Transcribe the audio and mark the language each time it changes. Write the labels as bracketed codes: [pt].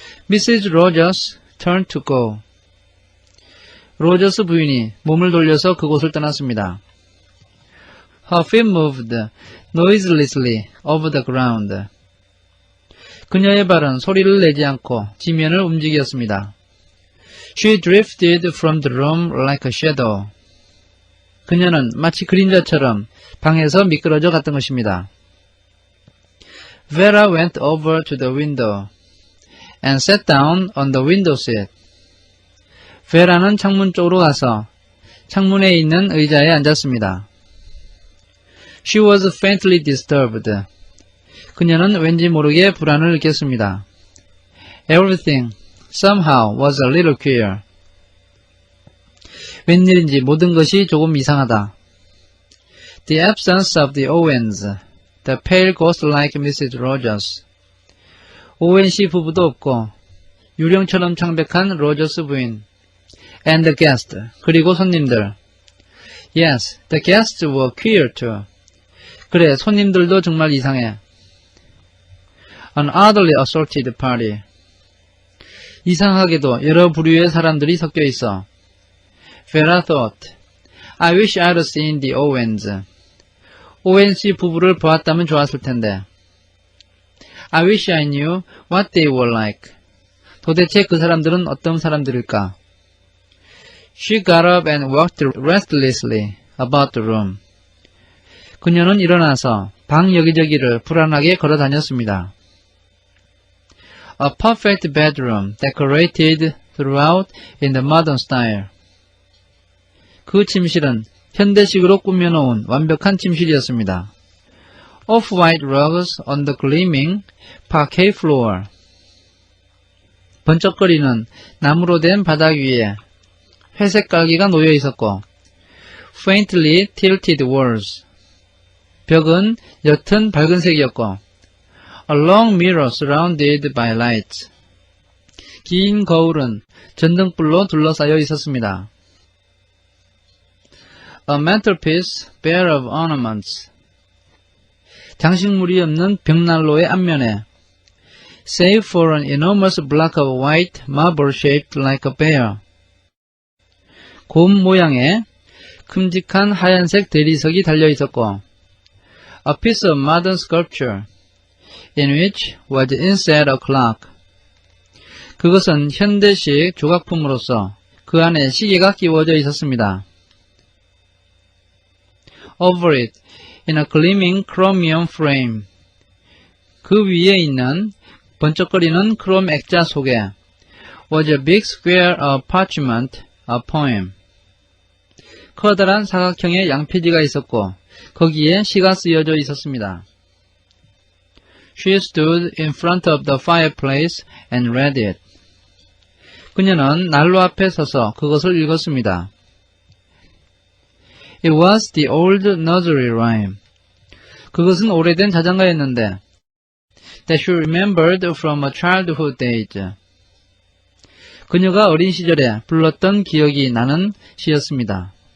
[en] Mrs. Rogers turned to go. [ko] 로저스 부인이 몸을 돌려서 그곳을 떠났습니다. [en] Her feet moved noiselessly over the ground. [ko] 그녀의 발은 소리를 내지 않고 지면을 움직였습니다. [en] She drifted from the room like a shadow. [ko] 그녀는 마치 그림자처럼 방에서 미끄러져 갔던 것입니다. [en] Vera went over to the window and sat down on the window seat. [ko] 베라는 창문 쪽으로 가서 창문에 있는 의자에 앉았습니다. [en] She was faintly disturbed. [ko] 그녀는 왠지 모르게 불안을 느꼈습니다. [en] Everything, somehow, was a little queer. [ko] 웬일인지 모든 것이 조금 이상하다. [en] The absence of the Owens, the pale ghost-like Mrs. Rogers. [ko] 오웬 씨 부부도 없고 유령처럼 창백한 로저스 부인. [en] And the guests, [ko] 그리고 손님들. [en] Yes, the guests were queer too. [ko] 그래, 손님들도 정말 이상해. [en] An oddly assorted party. [ko] 이상하게도 여러 부류의 사람들이 섞여 있어. [en] Vera thought, I wish I'd seen the Owens. [ko] 오웬 씨 부부를 보았다면 좋았을 텐데. [en] I wish I knew what they were like. [ko] 도대체 그 사람들은 어떤 사람들일까? [en] She got up and walked restlessly about the room. [ko] 그녀는 일어나서 방 여기저기를 불안하게 걸어 다녔습니다. [en] A perfect bedroom decorated throughout in the modern style. [ko] 그 침실은 현대식으로 꾸며놓은 완벽한 침실이었습니다. [en] Off-white rugs on the gleaming parquet floor. [ko] 번쩍거리는 나무로 된 바닥 위에 회색 깔기가 놓여 있었고, [en] faintly tilted walls. [ko] 벽은 옅은 밝은색이었고, [en] a long mirror surrounded by lights. [ko] 긴 거울은 전등불로 둘러싸여 있었습니다. [en] A mantelpiece bare of ornaments. [ko] 장식물이 없는 벽난로의 앞면에, [en] save for an enormous block of white marble shaped like a bear. [ko] 곰 모양의 큼직한 하얀색 대리석이 달려 있었고, [en] a piece of modern sculpture in which was inset a clock. [ko] 그것은 현대식 조각품으로서 그 안에 시계가 끼워져 있었습니다. [en] Over it, in a gleaming chromium frame. [ko] 그 위에 있는 번쩍거리는 크롬 액자 속에 [en] was a big square of parchment, a poem. [ko] 커다란 사각형의 양표지가 있었고 거기에 시가 쓰여져 있었습니다. [en] She stood in front of the fireplace and read it. [ko] 그녀는 난로 앞에 서서 그것을 읽었습니다. [en] It was the old nursery rhyme. [ko] 그것은 오래된 자장가였는데 [en] that she remembered from her childhood days. [ko] 그녀가 어린 시절에 불렀던 기억이 나는 시였습니다.